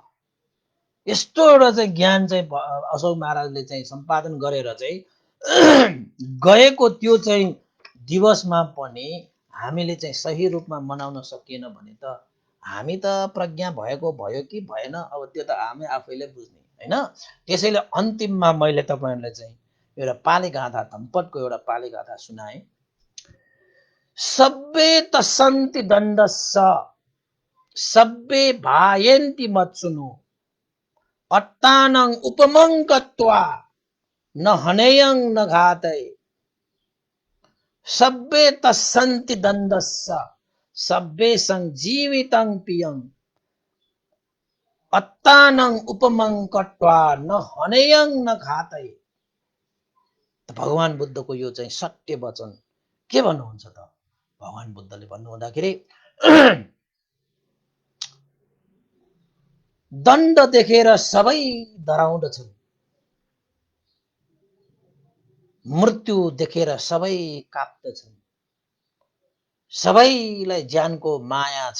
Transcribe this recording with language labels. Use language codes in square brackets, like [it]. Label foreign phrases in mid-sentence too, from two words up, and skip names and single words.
[ne] यस्तो एउटा चाहिँ ज्ञान चाहिँ अशोक महाराजले चाहिँ सम्पादन गरेर चाहिँ गएको त्यो चाहिँ दिवसमा पनि हामीले चाहिँ सही रूपमा मनाउन सकिएन भने त हामी त प्रज्ञा भएको भयो कि भएन, अब त्यो त हामी आफैले बुझ्ने, होइन? त्यसैले अन्तिममा मैले तपाईँहरूलाई चाहिँ एउटा पाली गाथा, धम्पटको एउटा पाली गाथा सुनाएँ। [pi] सब्बे तसन्ति दण्डस्स सब्बे भायन्ति मत्सुनु अट्टानं उपमं गत्वा न हनेयं न घातय। सब्बे तस्सन्ति दण्डस्स सब्बे संजीवितं पियं अट्टानं उपमं गत्वा न हनेयं न घातय। [ne] भगवान बुद्धको यो चाहिँ सत्य वचन के भन्नुहुन्छ त? भगवान बुद्धले भन्नुहुँदाखेरि दण्ड देखेर सबै डराउँदछन्, मृत्यु देखेर सबै काप्दछन्, सबैलाई ज्यानको माया छ।